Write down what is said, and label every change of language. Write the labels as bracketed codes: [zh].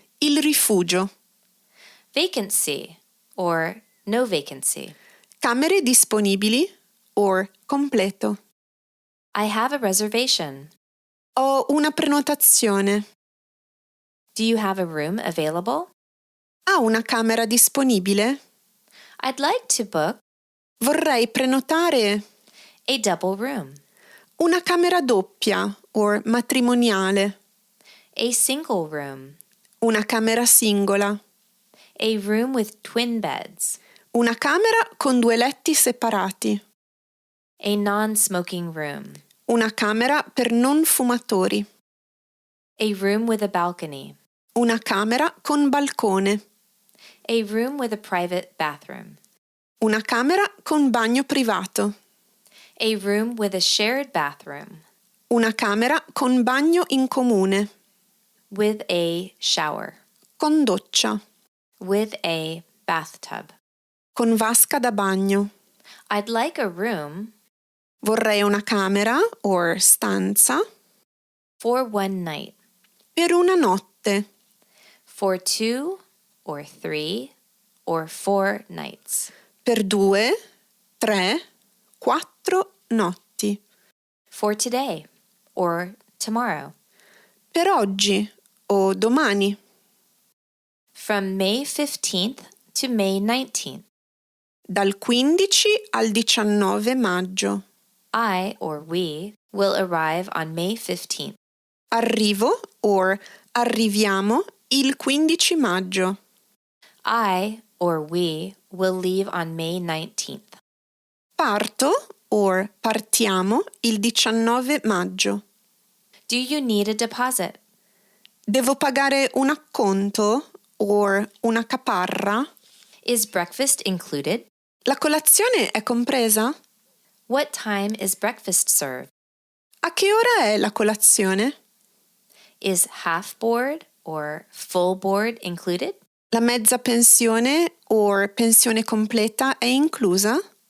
[it] il rifugio, [en] Vacancy or no vacancy. [it] camere disponibili or completo. [en] I have a reservation. [it] Ho una prenotazione. [en] Do you have a room available? [it] Ha una camera disponibile? [en] I'd like to book [it] Vorrei prenotare [en] a double room, [it] una camera doppia o matrimoniale, [en] a single room, [it] una camera singola, [en] a room with twin beds, [it] una camera con 2 letti separati, [en] a non-smoking room, [it] una camera per non fumatori, [en] a room with a balcony, [it] una camera con balcone, [en] a room with a private bathroom, [it] una camera con bagno privato, [en] a room with a shared bathroom, [it] una camera con bagno in comune, [en] with a shower, [it] con doccia, [en] with a bathtub. [it] con vasca da bagno. [en] I'd like a room [it] Vorrei una camera o stanza [en] for one night, [it] per una notte, [en] for 2 or 3 or 4 nights, [it] per 2, 3, 4 notti, [en] for today or tomorrow, [it] per oggi o domani, [en] from May 15th to May 19th. [it] dal 15 al 19 maggio. [en] I or we will arrive on May 15th. [it] Arrivo o arriviamo il 15 maggio. [en] I or we will leave on May 19th. [it] Parto o partiamo il 19 maggio. [en] Do you need a deposit? [it] Devo pagare un acconto o una caparra? [en] Is breakfast included? [it] La colazione è compresa? [en] What time is breakfast served? [it] A che ora è la colazione? [en] Is half board or full board included? [it] La mezza pensione o pensione completa è inclusa?